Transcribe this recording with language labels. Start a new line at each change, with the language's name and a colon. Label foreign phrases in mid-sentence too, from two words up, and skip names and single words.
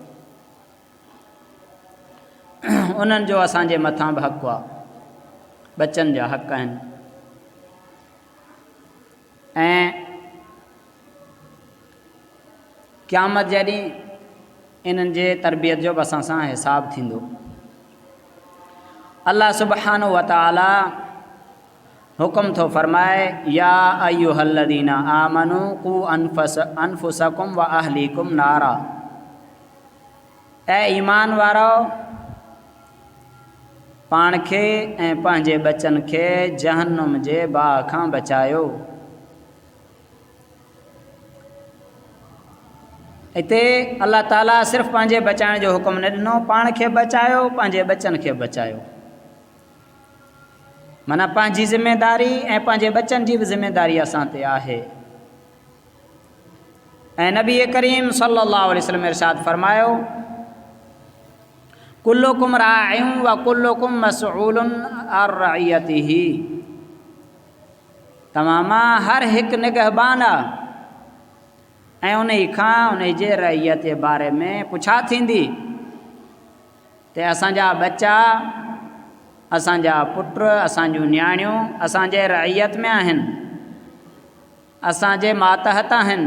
Sindhi: उन्हनि जो असांजे मथां बि हक़ु आहे, बचनि जा हक़ आहिनि ऐं क़यामत जॾहिं इन्हनि जे तरबियत जो बि असां सां हिसाब थींदो।
Arabic: الله سبحانه وتعالى
Sindhi: हुकुम थो फरमाए,
Arabic: يا أيها الذين آمنوا قوا أنفسكم وأهليكم نارا.
Sindhi: ऐं ईमान वारो, पाण खे ऐं पंहिंजे बचनि खे जहन्नुम जे बाहि खां बचायो। हिते अल्लाह ताला सिर्फ़ु पंहिंजे बचाइण जो हुकुम न ॾिनो, पाण खे बचायो, पंहिंजे बचनि खे बचायो। माना पंहिंजी ज़िमेदारी ऐं पंहिंजे बचनि जी बि ज़िमेदारी असां ते आहे। ऐं नबी करीम
Arabic: صلى الله عليه وسلم
Sindhi: इरशाद फरमायो,
Arabic: كلكم راع وكلكم مسؤول عن رعيته.
Sindhi: तमामा हर हिकु निगहबान आहे ऐं उन खां उन जे रइयत जे बारे में पुछा थींदी। ते असांजा बच्चा, असांजा पुट, असांजूं न्याणियूं असांजे रइयत में आहिनि, असांजे मातहत आहिनि।